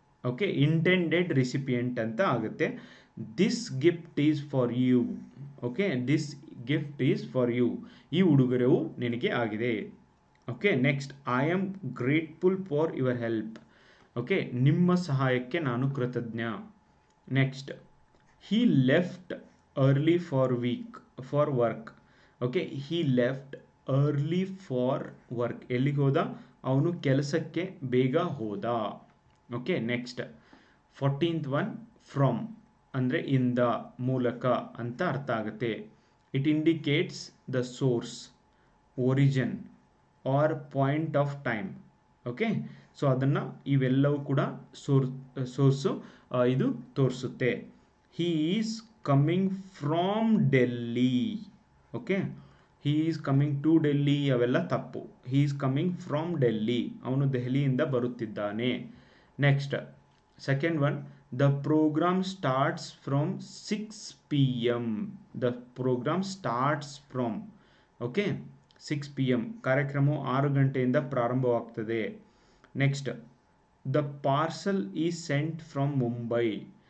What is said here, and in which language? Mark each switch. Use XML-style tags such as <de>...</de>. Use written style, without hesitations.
<en>okay, intended recipient</en> <kn>ಅಂತ ಆಗುತ್ತೆ.</kn> <en>This gift is for you. Okay, this gift is for you.</en> <kn>ಈ ಉಡುಗೊರೆಯು ನಿನಗೆ ಆಗಿದೆ.</kn> <en>Okay, next, I am grateful for your help.</en> <kn>Okay, ನಿಮ್ಮ ಸಹಾಯಕ್ಕೆ ನಾನು ಕೃತಜ್ಞ.</kn> <en>Next, he left early for work. Okay, he left early for work.</en> <kn>ಎಲ್ಲಿಗೆ ಹೋದ? ಅವನು ಕೆಲಸಕ್ಕೆ ಬೇಗ ಹೋದ. Okay, next 14th one, from ಅಂದರೆ ಇಂದ, ಮೂಲಕ ಅಂತ ಅರ್ಥ ಆಗುತ್ತೆ.</kn> <en>It indicates the source, origin or point of time.</en> <kn>Okay, so ಅದನ್ನು ಇವೆಲ್ಲವೂ ಕೂಡ ಸೋರ್ಸು ಇದು ತೋರಿಸುತ್ತೆ.</kn> <en>he is coming from Delhi. Okay, he is coming to Delhi</en> <kn>ಅವೆಲ್ಲ ತಪ್ಪು.</kn> <en>he is coming from Delhi.</en> <kn>ಅವನು ದೆಹಲಿಯಿಂದ ಬರುತ್ತಿದ್ದಾನೆ.</kn> <en>Next, second one, the program starts from 6 PM. The program starts from, okay, 6 PM.</en> <kn>ಕಾರ್ಯಕ್ರಮವು 6 ಗಂಟೆಯಿಂದ ಪ್ರಾರಂಭವಾಗ್ತದೆ. Next,</kn> <en>The parcel is sent from Mumbai.</en>